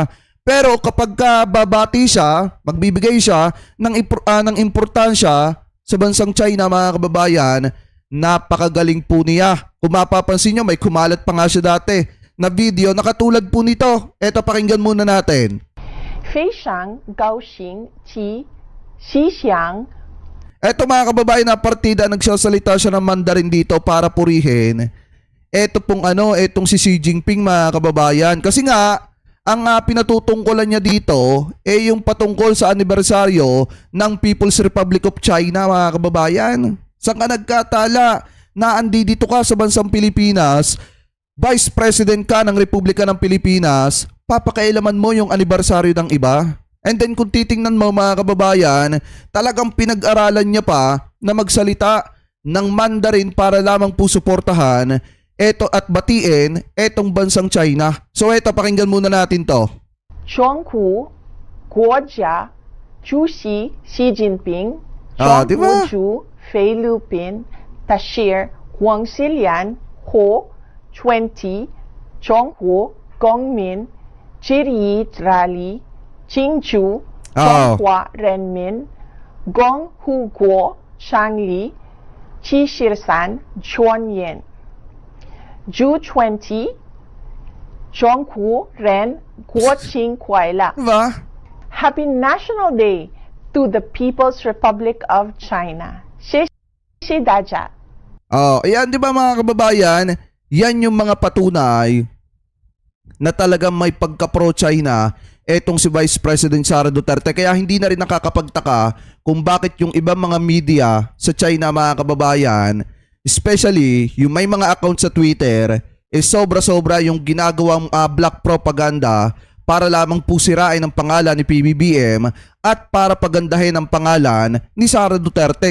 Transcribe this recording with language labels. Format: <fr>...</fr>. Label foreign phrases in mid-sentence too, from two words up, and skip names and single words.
<tl>Pero kapag babati siya, magbibigay siya ng importansya sa bansang China mga kababayan, napakagaling po niya. Kung mapapansin niyo, may kumalat pa nga siya dati na video na katulad po nito. Eto, pakinggan muna natin.</tl> <zh>非常高兴及吉祥。</zh> <tl>Eto mga kababayan, na partida, nagsasalita siya ng Mandarin dito para purihin etong si Xi Jinping mga kababayan. Kasi nga, ang pinatutungkulan niya dito yung patungkol sa anibersaryo ng People's Republic of China mga kababayan. Saan ka nagkatala na dito ka sa bansang Pilipinas, Vice President ka ng Republika ng Pilipinas, papakailaman mo yung anibersaryo ng iba?</tl> <en>And then</en> <tl>kung titingnan mo mga kababayan, talagang pinag-aralan niya pa na magsalita ng Mandarin para lamang po suportahan at batiin etong bansang China. So eto, pakinggan muna natin to.</tl> <zh>中国国家主席习近平，</zh> <tl>di</tl> <zh>中</zh> <tl>ba?</tl> <zh>国驻菲律宾大使黄锡良和20中国公民致意大力庆祝中华人民共和国成立73周年。G20 中国人国庆快乐。</zh> <tl>Diba?</tl> <en>Happy National Day to the People's Republic of China.</en> <zh>谢谢大家。</zh> <tl>Ayan, di ba mga kababayan, yan yung mga patunay na talagang may pagka-pro-China etong si Vice President Sara Duterte. Kaya hindi na rin nakakapagtaka kung bakit yung ibang mga media sa China mga kababayan, especially yung may mga account sa Twitter, sobra-sobra yung ginagawang</tl> <en>black propaganda</en> <tl>para lamang po sirain ang pangalan ni PBBM at para pagandahin ang pangalan ni Sara Duterte.</tl>